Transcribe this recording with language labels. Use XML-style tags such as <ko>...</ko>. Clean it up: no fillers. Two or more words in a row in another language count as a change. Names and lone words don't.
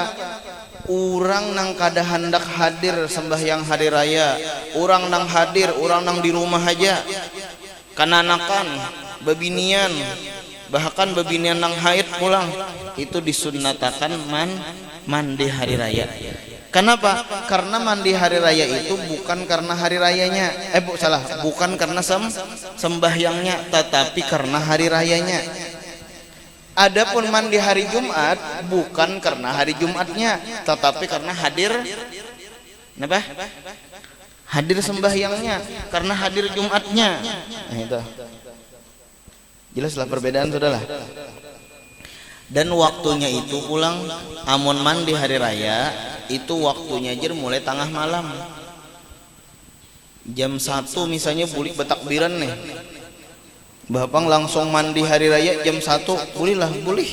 <bjn>Orang nang kada hendak hadir sembahyang hari raya, orang nang hadir, orang nang di rumah aja, kananakan, babinian, bahkan babinian nang haid pulang, itu disunnatakan mandi hari raya.</bjn> <id>Kenapa? Karena mandi hari raya itu bukan karena hari rayanya, bukan karena sembahyangnya, tetapi karena hari rayanya. Adapun mandi hari Jumat bukan karena hari Jumatnya, tetapi karena hadir sembahyangnya, karena hadir Jumatnya. Nah, itu jelaslah perbedaan, saudara.</id> <bjn>Dan waktunya itu pulang, amun mandi hari raya itu waktunya aja mulai tengah malam. Jam 1 misalnya bulik betakbiran nih, Bapang langsung mandi hari raya jam 1, boleh.</bjn>